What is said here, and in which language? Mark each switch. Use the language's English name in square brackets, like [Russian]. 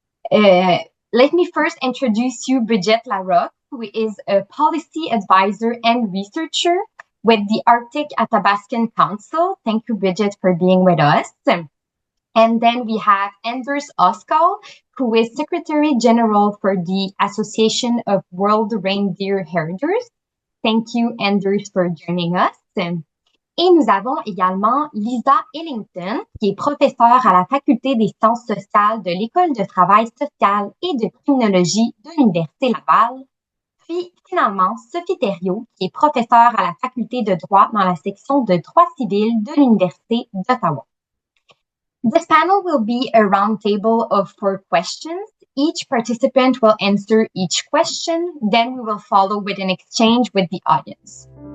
[English] Let me first introduce you Brigitte Larocque, who is a policy advisor and researcher with the Arctic Athabascan Council. Thank you, Brigitte, for being with us. And then we have Anders Oskal, who is Secretary General for the Association of World Reindeer Herders. Thank you, Anders, for joining us. [French] Et nous avons également Lisa Ellington, qui est professeure à la Faculté des sciences sociales de l'École de travail social et de criminologie de l'Université Laval. Puis, finalement, Sophie Theriault, qui est professeure à la Faculté de droit dans la section de droit civil de l'Université d'Ottawa. [English] This panel will be a roundtable of 4 questions. Each participant will answer each question, then we will follow with an exchange with the audience.